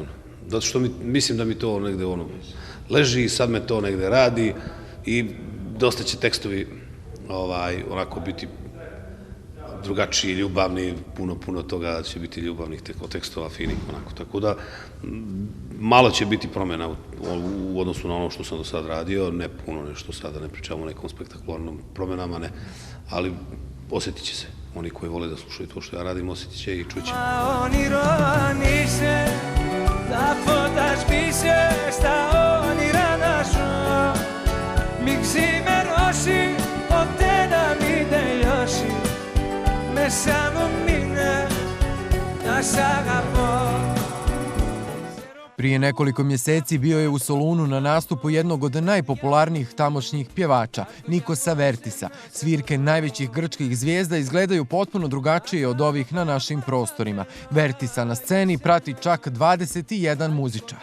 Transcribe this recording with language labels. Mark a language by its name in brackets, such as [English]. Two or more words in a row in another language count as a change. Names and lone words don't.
[Bosnian] Zato što mislim da mi to negde leži i sad me to negde radi i dosta će tekstovi onako biti drugačiji, ljubavni, puno toga će biti ljubavnih tekstova, finih, onako. Tako da malo će biti promjena u odnosu na ono što sam do sad radio, ne puno nešto sada, ne pričamo o nekom spektakularnom promjenama, ne, ali osjetit će se. Oni koji vole da slušaju to što ja radim, osjetit će i čuće. [Greek] Θα φωτασπίσες τα όνειρα να ζω. Μην ξημερώσει, ποτέ να μην τελειώσει. Μέσα μου μείνε να σ' αγαπώ. [Bosnian] Prije nekoliko mjeseci bio je u Solunu na nastupu jednog od najpopularnijih tamošnjih pjevača, Nikosa Vertisa. Svirke najvećih grčkih zvijezda izgledaju potpuno drugačije od ovih na našim prostorima. Vertisa na sceni prati čak 21 muzičar.